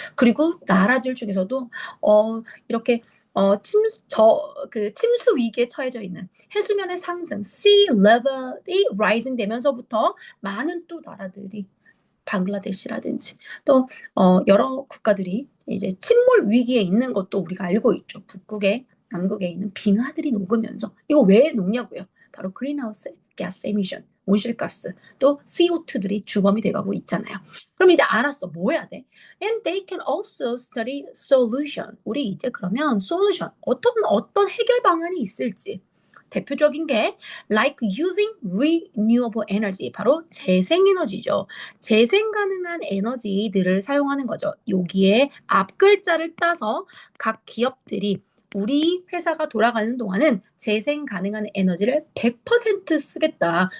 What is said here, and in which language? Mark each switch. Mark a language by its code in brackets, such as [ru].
[ko] 그리고 나라들 중에서도 이렇게 침수 위기에 처해져 있는 해수면의 상승, sea level이 rising 되면서부터 많은 또 나라들이 방글라데시라든지 또 여러 국가들이 이제 침몰 위기에 있는 것도 우리가 알고 있죠. 북극에 남극에 있는 빙하들이 녹으면서 이거 왜 녹냐고요? 바로 그린하우스 가스 에미션, 온실가스 또 CO2들이 주범이 돼가고 있잖아요. 그럼 이제 알았어. 뭐 해야 돼? [en] And they can also study solution. [ko] 우리 이제 그러면 solution 어떤 해결 방안이 있을지. 대표적인 게 [en] like using renewable energy, [ko] 바로 재생에너지죠. 재생 가능한 에너지들을 사용하는 거죠. 여기에 앞 글자를 따서 각 기업들이 우리 회사가 돌아가는 동안은 재생 가능한 에너지를 100% 쓰겠다.